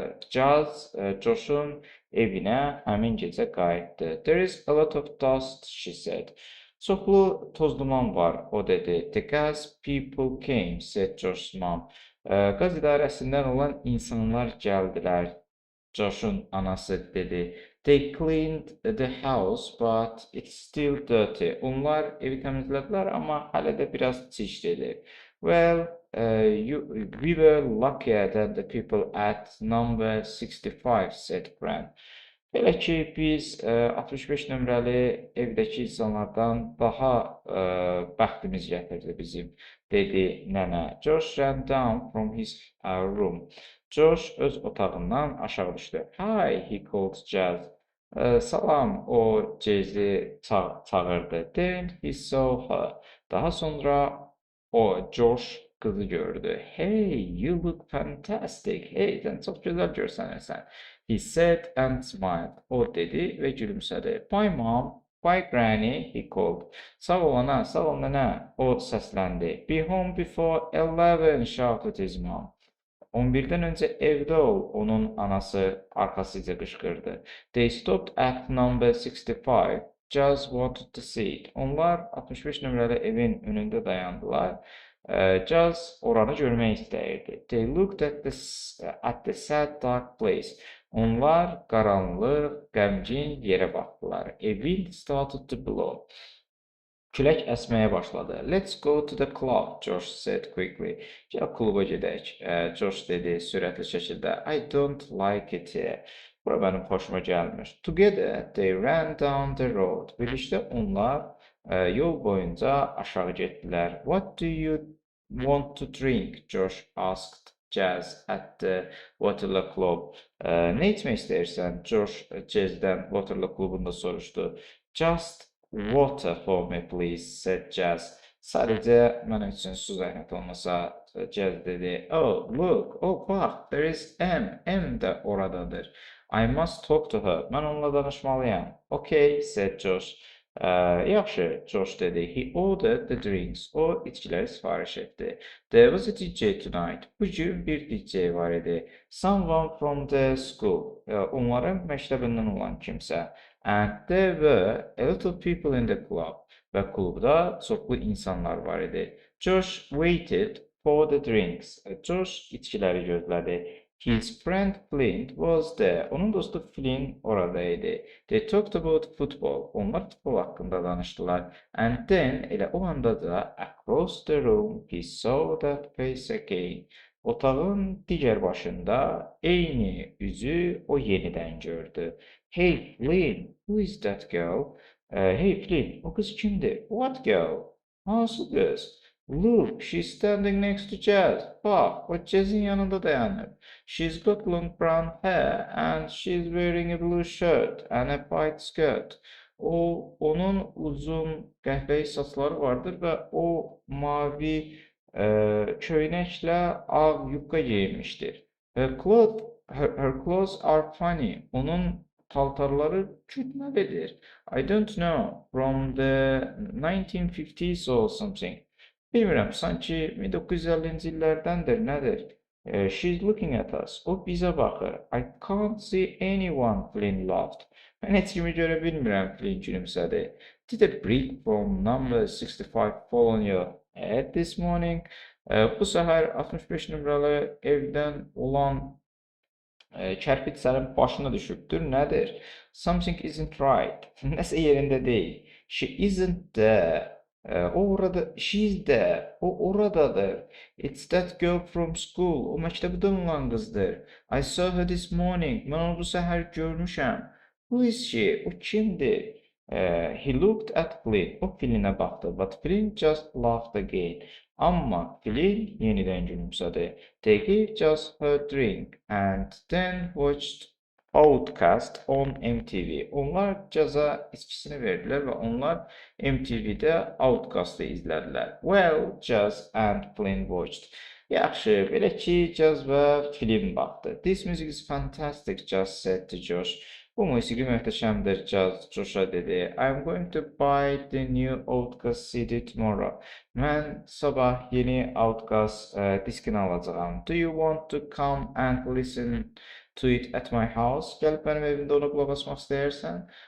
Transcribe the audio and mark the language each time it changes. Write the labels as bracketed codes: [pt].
[az] Jazz Josh'un evinə həmin gecə qayıtdı. [en] There is a lot of dust, she said. [az] Çoxlu toz duman var, o dedi. [en] The gas people came, said Josh's mom. [az] Qaz idarəsindən olan insanlar gəldilər. Josh'un anası dedi. [en] They cleaned the house, but it's still dirty. [az] Onlar evi təmizlədilər, amma hələ də biraz çirklidir. [en] Well, we were luckier than the people at number 65, said Grant. [az] Belə ki, biz 65 nömrəli evdəki insanlardan daha bəxtimiz gətirdi bizim, dedi nənə. [en] Josh ran down from his room. [az] Josh öz otağından aşağı düşdü. [en] Hi, he called Jazz. [az] Salam, o Jazz'i çağırdı. [en] Then he saw her. [az] Daha sonra o Josh qızı gördü. [en] Hey, you look fantastic. [az] Hey, sən çox gözəl görsənirsən. [en] He said and smiled. [az] O dedi və gülümsədi. [en] Bye mom, bye granny, he called. [az] Sağ ol ana, sağ ol nənə, o səsləndi. [en] Be home before 11, shouted his mom. [az] 11-dən öncə evdə ol, onun anası arxasıca qışqırdı. [en] They stopped at number 65. Jazz wanted to see it. [az] Onlar 65 nömrəli evin önündə dayandılar. Jazz oranı görmək istəyirdi. [en] They looked at the sad dark place. [az] Onlar qaranlıq, qəmgin yerə baxdılar. [en] A wind started to blow. [az] Külək əsməyə başladı. [en] Let's go to the club, Josh said quickly. [az] Gəl kluba gedək, Josh dedi sürətli şəkildə. [en] I don't like it here. [az] Bura mənim xoşuma gəlmir. [en] Together they ran down the road. [az] Birlikdə onlar yol boyunca aşağı getdilər. [en] What do you want to drink? Josh asked Jazz at the Waterloo Club. [az] Nə içmək istəyirsən? Josh Jazz'dən Waterloo klubunda soruşdu. [en] Just water for me, please, said Jazz. [az] Sadəcə mənim üçün su zəhmət olmasa, Jazz dedi. [en] Oh, look, [az] oh, bax, [en] there is M. [az] M də oradadır. [en] I must talk to her. [az] Mən onunla danışmalıyam. [en] Okay, said Josh. [az] Yaxşı, George dedi. [en] He ordered the drinks. [az] O içkiləri sifariş etdi. [en] There was a DJ tonight. [az] Bu gün bir DJ var idi. [en] Someone from the school. [az] Onların məktəbindən olan kimsə. [en] And there were a lot of people in the club. [az] Və klubda çoxlu insanlar var idi. [en] George waited for the drinks. [az] George içkiləri gözlədi. [en] His friend Flint was there. [az] Onun dostu Flynn oradaydı. [en] They talked about football. [az] Onlar futbol hakkında danıştılar. [en] And then [az] elə o anda da [en] across the room he saw that face again. [az] Otağın digər başında eyni üzü o yenidən gördü. [en] Hey Flynn, who is that girl? [az] Hey Flynn, o kız kimdir? [en] What girl? [az] Hansı kız? [en] Look, she's standing next to Jazz. [az] Bak, o Jazz'in yanında dayanır. [en] She's got long brown hair and she's wearing a blue shirt and a white skirt. [az] Onun uzun qəhvəyi saçları vardır və o mavi köynəklə ağ yubka geyinmişdir. [en] Her clothes are funny. [az] Onun paltarları gülməlidir. [en] I don't know, from the 1950s or something. [az] Bilmirəm, sanki 1950-ci illərdəndir, nədir? [en] She's looking at us. [az] O bizə baxır. [en] I can't see anyone, Flynn laughed. [az] Mən heç kimi görə bilmirəm, Flynn gülümsədi. [en] Did a brick from number 65 fall on your head this morning? [az] Bu səhər 65 nömrəli evdən olan kərpic sənin başına düşübdür, nədir? [en] Something isn't right. [az] Nəsə yerində deyil. [en] She isn't there. [az] O orada, [en] she's there. [az] O oradadır. [en] It's that girl from school. [az] O məktəbdən olan qızdır. [en] I saw her this morning. [az] Mən onu bu səhər görmüşəm. [en] Who is she? [az] O kimdir? [en] He looked at Flynn. [az] O Flynnə baxdı. [en] But Flynn just laughed again. [az] Amma Flynn yenidən gülümsədi. [en] They gave just her drink and then watched Outcast on MTV. [az] Onlar Jazz'a içkisini verdilər və onlar MTV'də Outcast'ı izlədilər. [en] Well, Jazz and Flynn watched. [az] Yaxşı, belə ki, Jazz və Flynn baxdı. [en] This music is fantastic, Jazz said to Josh. [az] Bu musiqi möhtəşəmdir, Jazz Josh'a dedi. [en] I'm going to buy the new Outcast CD tomorrow. [az] Mən sabah yeni Outcast diskini alacağam. [en] Do you want to come and listen to it at my house? [az] Gəlib mənim evimdə ona qulaq asmaq istəyirsən?